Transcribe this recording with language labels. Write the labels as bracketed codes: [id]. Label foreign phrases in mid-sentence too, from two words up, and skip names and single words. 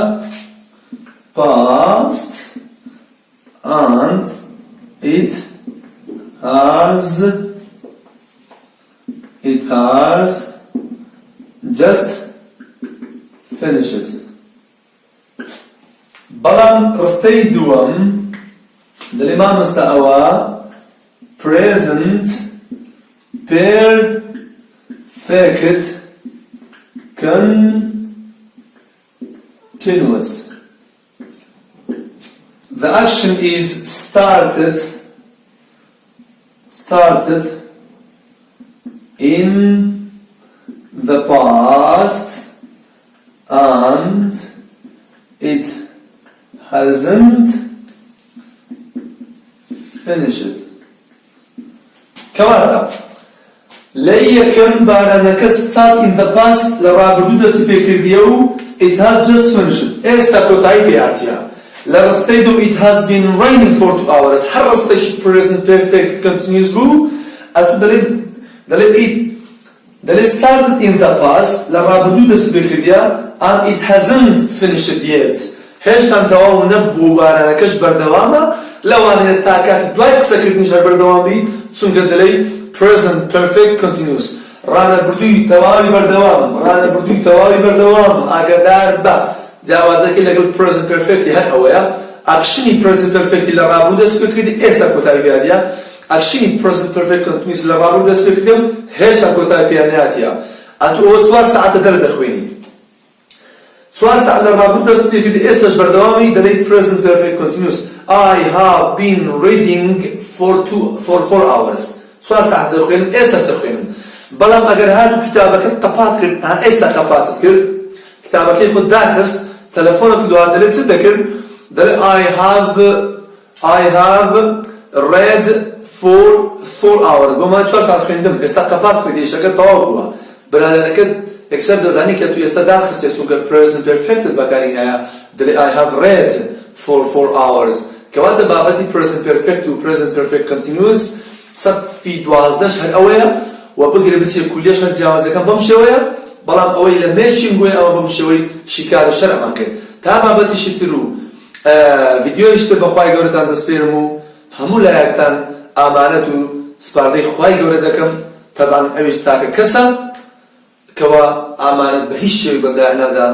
[en] past and it has just finished [ckb] بەڵام ڕستەی دووەم دەڵێ مامۆستا ئەوە [en] present perfect continuous the action is started in the past and it hasn't finished کەواتە [ckb] لە یەکەم بارانەکە [en] start in the past [ckb] لە ڕابردوو دەستی پێکردیە و [en] it has just finished [ckb] ئێستا کۆتایی پێهاتیە لە ڕستەی دوو [en] it has been raining for 2 hours [ckb] هەر ڕستەیشی [en] present perfect continuous [ckb] بوو ئەتو دەڵێ [en] started in the past [ckb] لە ڕابردوو دەستی پێکردیە [en] and it hasn't finished yet [ckb] هێشتان تەواو نەبوو بارانەکەش بەردەوامە لەوانەیە تا کاتی دوای قسەکردنیش هەر بەردەوام بی چونکە دەڵێی [en] present perfect continuous [ckb] ڕانەبردووی تەواوی بەردەوام ئاگادار بە جیاوازەکەی لەگەڵ [en] present perfecتی [ckb] هەر ئەوەیە ئاکشنی [en] present perfecتی [ckb] لە ڕابردوو دەست پێکردی ئێستا کۆتایی پێهاتیە ئاکشنی [en] present perfect continuous [ckb] لە ڕابردوو دەست پێکردی و هێشتا کۆتایی پێ نهاتیە ئەتو ئەوە 4 ساعتە دەرس دەخوێنی 4 ساعت لە ڕابردوو دەست پێکردی ئێستاش بەردەوامی دەڵێی [en] present perfect continuous I have been reading for 4 hours [ckb] 4 ساعت دەخوێنم ئێستاش دەخوێنم بەڵام ئەگەر هاتوو کتابەکەت قەپات کرد ئێستا قەپاتت کرد کتابەکەی خۆت داخست تەلەفۆنێک دوادرێت چ دەکرد دەڵێ [en] I have read for 4 hours [ckb] بۆمان 4 ساعت خوێندم ئێستا قەپات کردی ئیشەکە تەواو بووە برادەرەکەت یەکسەر دەزانی کە تو ئێستا داخستێ چونکە [en] present perfect [ckb] بەکارهێنایە دەڵێ [en] I have read for 4 hours [ckb] کەواتە بابەتی [en] present perfect [ckb] و [en] present perfect [ckb] continuous سەفی 12 هەر ئەوەیە و بگرێ بچێ کولیەش هەر جیاوازەکان بەم شێوەیە بەڵام ئەوەی لە مێشین بووە ئەوە بەم شێوەی شیکار و شەرەمان کرد تا بابەتیشی تر و ڤیدیۆیش تر بەخوای گەورەتان دەسپێرم و هەموو لایەکتان ئامانەت و سپاردەی خوای گەورە دەکەم تەبان ئەویش تاکە کەسە کەوا ئامانەت بە هیچ شێوەی بەزایە نادا.